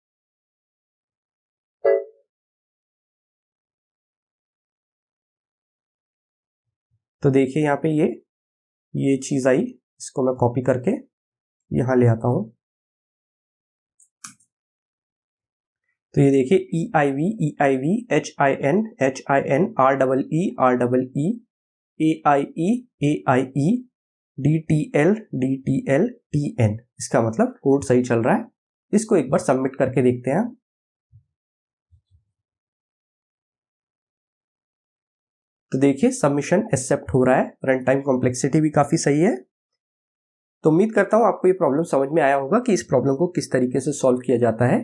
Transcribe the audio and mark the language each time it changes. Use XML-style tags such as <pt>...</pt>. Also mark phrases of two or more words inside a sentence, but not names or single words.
<hi>तो देखिए यहाँ पे ये चीज आई, इसको मैं कॉपी करके यहाँ ले आता हूँ। तो ये देखिए EIV EIV HIN HIN REE REE AIE AIE DTL DTL TN, इसका मतलब कोड सही चल रहा है। इसको एक बार सबमिट करके देखते हैं। तो देखिए</hi> <en>submission accept</en> <hi>हो रहा है,</hi> <en>run time complexity</en> <hi>भी काफी सही है। तो उम्मीद करता हूं आपको ये प्रॉब्लम समझ में आया होगा कि इस प्रॉब्लम को किस तरीके से सॉल्व किया जाता है।</hi>